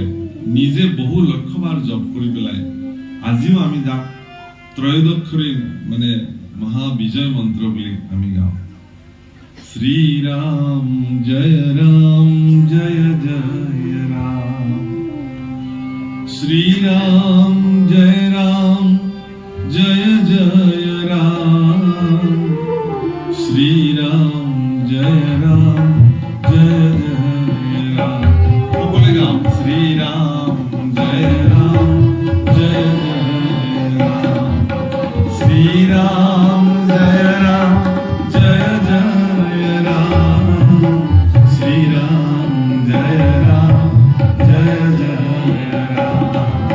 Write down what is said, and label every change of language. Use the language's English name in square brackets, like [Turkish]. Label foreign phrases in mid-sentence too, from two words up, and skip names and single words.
[Assamese] নিজে বহু লক্ষবাৰ জপ কৰি পেলাই আজিও আমি যাক ত্ৰয়োদশী মানে মহাবিজয় মন্ত্ৰ বুলি আমি গাওঁ। শ্ৰীৰাম জয় ৰাম জয় জয় ৰাম, শ্ৰীৰাম জয় ৰাম জয় জয় রাম, শ্রীরাম জয় রাম জয় জয় রাম। সকলে গাও, শ্রীরাম জয় রাম জয় জয় রাম, শ্রীরাম জয় রাম জয় জয় রাম, শ্রীরাম জয় রাম জয় জয় রাম।